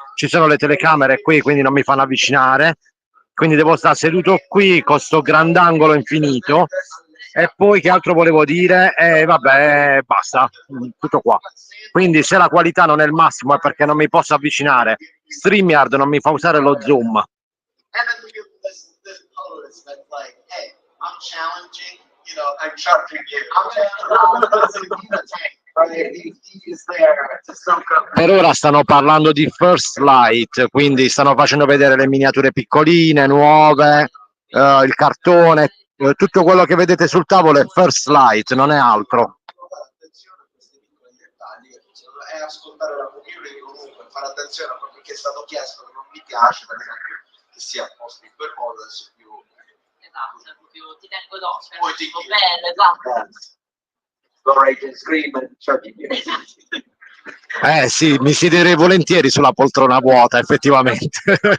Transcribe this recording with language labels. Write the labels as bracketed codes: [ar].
[it] Ci sono le telecamere qui, quindi non mi fanno avvicinare. Quindi devo stare seduto qui con sto grandangolo infinito. E poi che altro volevo dire? Vabbè, basta, tutto qua. Quindi se la qualità non è il massimo è perché non mi posso avvicinare. StreamYard non mi fa usare lo zoom. [en] and then we give this pose that's like, hey, I'm challenging, I'm charging you. He's there to soak up. [it] Per ora stanno parlando di First Light, quindi stanno facendo vedere le miniature piccoline, nuove, il cartone, tutto quello che vedete sul tavolo è First Light, non è altro. Attenzione a questi piccoli dettagli, e ascoltare la community comunque, fare attenzione a quello che è stato chiesto che non mi piace, per esempio, che sia posto in quel modo, adesso più. Esatto, proprio ti tengo d'occhio, Poi ti molto bello, esatto. [en] Rage and Scream and Chucky. [it] Sì, mi siederei volentieri sulla poltrona vuota, effettivamente.